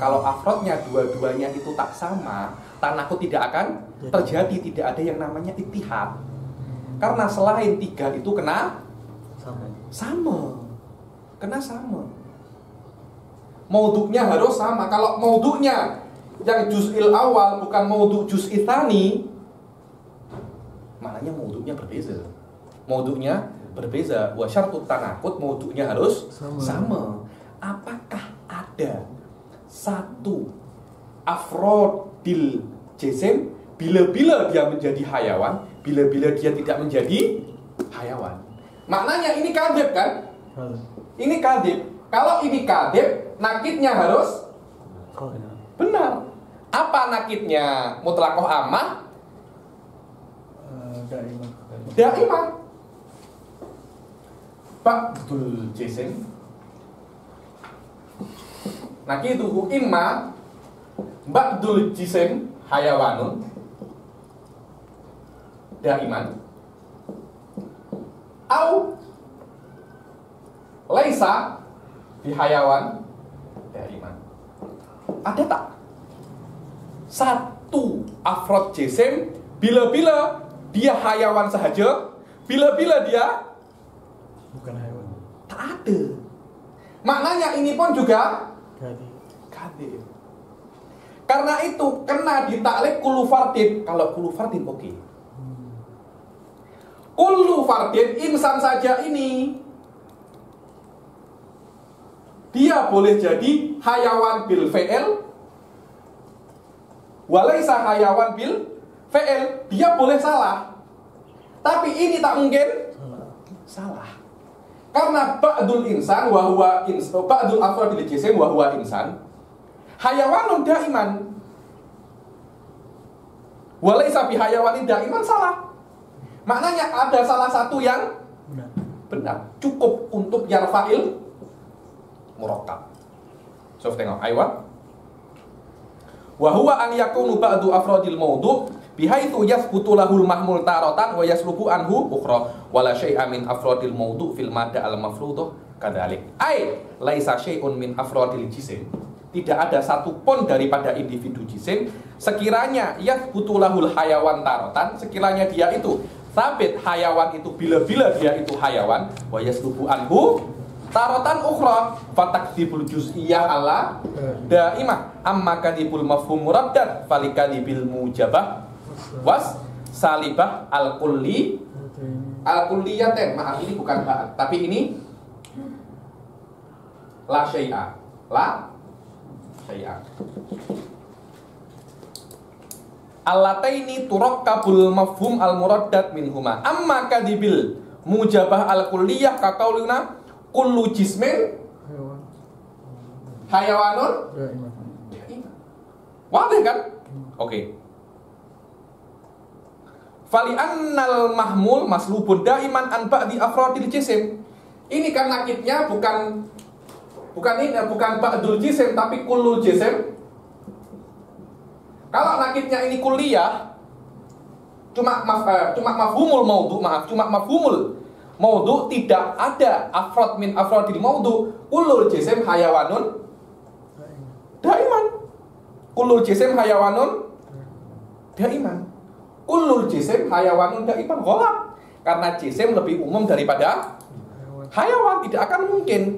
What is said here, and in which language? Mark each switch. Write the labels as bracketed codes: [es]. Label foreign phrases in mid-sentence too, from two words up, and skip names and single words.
[ms] Kalau afrodnya dua-duanya itu tak sama, tanakut tidak akan terjadi. Tidak ada yang namanya ittihad. Karena selain 3 itu kena sama. Kena sama. Maudhu'nya harus sama. Kalau maudhu'nya yang [ar] الجزء الأول [ms] bukan [ar] موضوع الجزء الثاني, [ms] maknanya maudhu'nya berbeza. Maudhu'nya berbeza. [ar] وشرط التناقض, [ms] maudhu'nya harus sama. Apakah ada satu [ar] أفراد الجسم [ms] bila-bila dia menjadi hayawan, bila-bila dia tidak menjadi hayawan? Maknanya ini kadhib kan? Ini kadhib. Kalau ini kadhib, nakitnya harus benar. Apa nakitnya? [ar] مطلقة عامة? [ms] Daimah. [ar] بعض الجسم. نقيضه إما بعض الجسم حيوان دائما أو ليس بحيوان دائما. [ms] Ada tak satu [ar] أفراد جسم [ms] bila-bila dia hayawan sahaja, bila-bila dia bukan hayawan? Tak ada. Maknanya ini pun juga kadhib. Karena itu kena ditaklif [ar] كل فرد. [ms] Kalau [ar] كل فرد [ms] oke. [ar] كل فرد إنسان [ms] saja ini dia boleh jadi [ar] حيوان بالفعل وليس حيوان بالفعل. [ms] Dia boleh salah. Tapi ini tak mungkin salah. [ar] Karena بعض الإنسان وهو بعض أفراد الجسم وهو إنسان حيوان دائما. وليس بحيوان دائما salah. [ms] Maknanya ada salah satu yang benar. Cukup untuk [ar] يرفع المركب. [ms] So tengok ayat. [ar] وهو أن يكون بعض أفراد الموضوع بحيث يثبت له المحمول تارة ويسلب عنه أخرى ولا شيء من أفراد الموضوع في المدة المفروضة كذلك. أي ليس شيء من أفراد الجسم. [ms] Tidak ada satu pun daripada individu jisim sekiranya [ar] يثبت له الحيوان تارة, [ms] sekiranya dia itu sabit hayawan itu bila-bila dia itu hayawan [ar] ويسلب عنه تارة أخرى فتكذيب الجزئية على دائمة أما كذب المفهوم المردد فلكذب الموجبة والسالبة الكلي الكليتين. [ms] Maaf, ini bukan ba'at, tapi ini [ar] لا شيء. لا شيء. اللتين تركب المفهوم المردد منهما. أما كذب الموجبة الكلية كقولنا كل جسم حيوان واضح kan? [ms] Oke. [ar] فلأن المحمول مسلوب دائما عن بعض أفراد الجسم. [ms] Ini kan nakitnya bukan [ar] بعض الجسم [ms] tapi [ar] كل الجسم. [ms] Kalau nakitnya ini kulliyah cuma [ar] مفهوم الموضوع', [ms] cuma [ar] مفهوم الموضوع', [ms] tidak ada [ar] أفراد من أفراد الموضوع'. كل الجسم حيوان دائما. كل الجسم حيوان دائما. كل الجسم حيوان دائما غلط. [ms] Karena jisim lebih umum daripada hayawan, tidak akan mungkin.